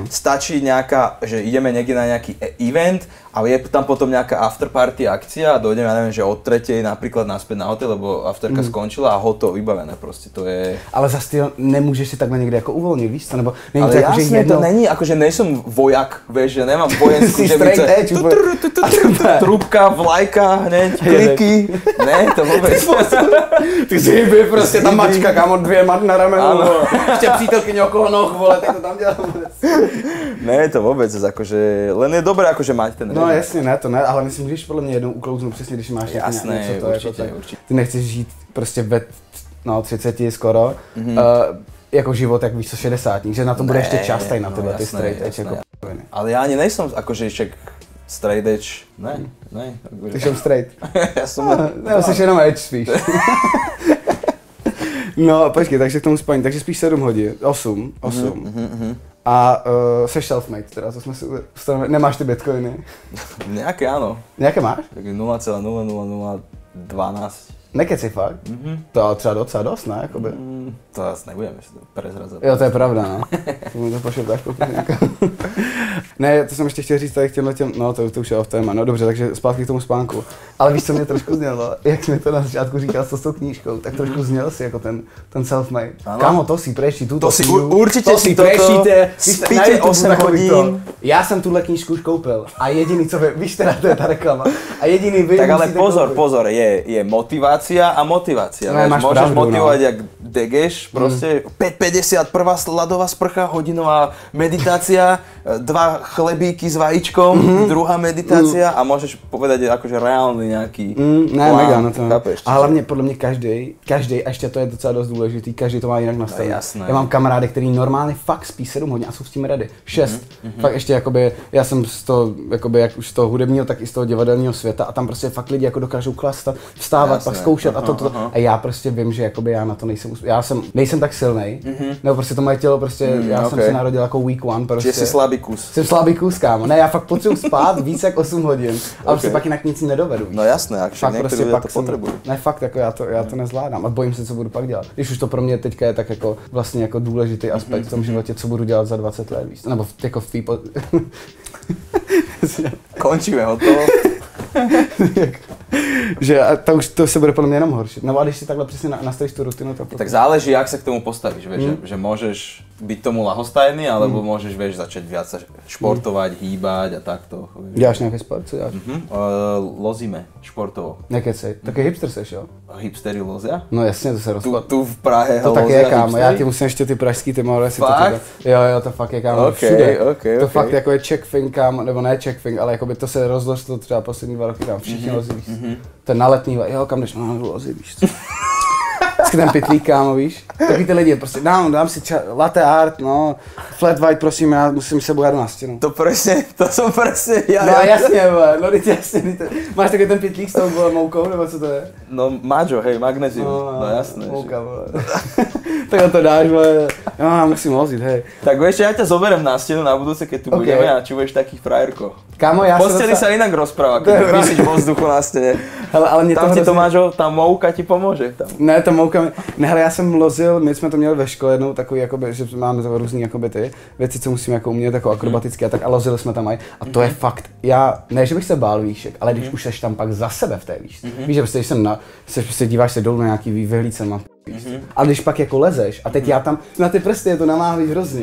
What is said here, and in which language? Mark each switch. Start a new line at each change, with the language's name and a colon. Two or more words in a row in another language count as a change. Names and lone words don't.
Slovak: Stačí nejaká, že ideme niekde na nejaký event a je tam potom nejaká afterparty akcia a dojdeme, ja neviem, že od 3:00 napríklad naspäť na hotel, lebo afterka skončila a hotovo, vybavené proste, to je... Ale zase ty nemôžeš si takhle niekde ako uvoľniť, víš to, nebo není ale to ako, jasne, to není, akože nejsom vojak, vieš, že nemám vojenskú, že
English: straight edge,
Slovak: trúbka, vlajka, hneď, kliky, ne, to vôbec. Ty si by proste tá mačka, kámo, 2 na ramenu, ešte přítelkyně okolo noh, vole, tak to tam dělám vôbec. Ne, to vôbec, akože, len je dobré akože mať ten režim. No
Czech: jasně, ne, to ne, ale myslím, když podle mě jednou uklouznu přesně, když máš jasné, něco to, určitě, jako, určitě. Ty nechceš žít prostě ve 30 skoro, jako život, jak víš co, 60, že na to bude ještě čas tady na tyhle, ty
English: straight edge,
Czech: jako p***viny. Ale já ani nejsem, akože však
English: straight edge,
Czech: ne. Ty jsem straight. Já jsem ne. Ne, jsi jenom edge spíš. No, počkej, takže k tomu spání, takže spíš 7 hodin, 8. A seš self-made teda, to jsme si ustanovili. Nemáš ty bitcoiny?
Slovak: Nejaké áno. Nejaké máš? Tak 0,00012.
Czech: Nekeci fakt? To ale třeba docela dost, ne? Jakoby.
Slovak: To asi nebudeme si to prezradzať.
Czech: Jo, to je pravda, no. To mi to pošel tak Ne, to jsem ještě chtěl říct tady k těm, no to už je off téma, no dobře, takže zpátky k tomu spánku. Ale víš, co mě trošku znělo? Jak jsi mi to na začátku říkal s tou knížkou, tak trošku zněl si jako ten self-made.
Slovak: Kámo, to si prečí, to si určite si toto, spíte 8 hodín.
Czech: Já jsem tuhle knížku už koupil a jediný, co víš teda, to je ta reklama. A jediný vy
Slovak: tak ale pozor, je motivácia a motivácia. No, môžeš motivovať jak Degeš, proste 5,50 prvá ľadová sprcha, hodinová meditácia, 2 chlebíky s vajíčkom, druhá meditácia a môžeš povedať akože reálny nejaký ne, plán, mega, no to chápeš?
Czech: A hlavně podle mě každý, a ještě to je docela dost důležitý, každý to má jinak nastavené. Já mám kamarády, který normálně fakt spí 7 hodin a jsou s tím ready. 6. Fakt ještě jakoby, já jsem z toho, jakoby, jak už z toho hudebního, tak i z toho divadelního světa a tam prostě fakt lidi jako dokážou klastat, vstávat, pak zkoušet a to. A já prostě vím, že jakoby já na to nejsem, nejsem tak silnej, nebo prostě to moje tělo prostě, já jsem se narodil jako
English: week one
Czech: prostě. Že jsi slabý kus. Jsem slabý kus, kámo. Ne, já fakt potřebuji spát víc jak 8 hodin, ale prostě pak jinak nic nedovedu. No jasné, jak fakt někteří prostě to potřebují. Ne, fakt, jako já to nezvládám a bojím se, co budu pak dělat. Když už to pro mě teďka je tak jako vlastně jako důležitý aspekt v tom životě, co budu dělat za 20 let, víš, nebo jako v té Končíme, hotovo. Že to se bude podle mě jenom horšit. No a když si takhle přesně nastavíš tu rutinu,
Slovak: tak záleží, jak sa k tomu postavíš, vieš, že môžeš byť tomu ľahostajný, alebo môžeš, vieš, začať viac športovať, hýbať a takto.
Czech: Děláš nějaký sport, co děláš?
Slovak: Lozíme športovo.
Czech: Nekecej, taky hipster seš, jo?
Slovak: Hipstery lozia?
Czech: No jasně, to se rozklad.
Slovak: Tu v Prahe
Czech: to tak je, kámo, já ti musím ještě ty pražský, ty mohli si to jo, to fakt je, kámo, všude. To fakt jako je
English: check thing,
Czech: kámo, nebo ne
English: check thing,
Czech: ale jakoby to se rozložilo třeba poslední 2 roky, kámo, všichni lozí, víš. Ten na letní, jo, kam jdeš, no, lozí, víš co. Vždycky ten pitlík, kámo, víš? Taky ty lidi, prostě dám si
English: latte art,
Czech: no,
English: flat white,
Czech: prosím, já musím se bojat na stěnu.
Slovak: To som presne ja.
Czech: No jasně, no jasně, máš takový ten pitlík s tou moukou, nebo co to je?
Slovak: No maďo, hej, magnézium, no jasné.
Czech: Mouka, vole. Tak to dáš, vole, já musím lozit,
Slovak: hej. Tak vieš, ja ťa zoberiem na stenu na budúce, keď tu budeme a či budeš taký frajerko.
Czech: Kámo, já
Slovak: posteli sa inak rozpráva, keď vysíš vo vzduchu na stene.
Czech: Hele, ale mě
Slovak: tam ti to mážo, tá mouka ti pomôže. Tam.
Czech: Ne, ta mouka, hele, já jsem lozil, my jsme to měli ve škole jednou takový, jakoby, že máme různý jakoby ty věci, co musíme jako umět, jako akrobaticky a tak a lozili jsme tam aj. A to je fakt, já, ne, že bych se bál výšek, ale když už seš tam pak za sebe v té výšce. Víš, že prostě, když jsem prostě díváš se dolů na nějaký vyhlídce, mám ale když pak jako lezeš a teď já tam, na ty prsty je to namáhlý hrozně.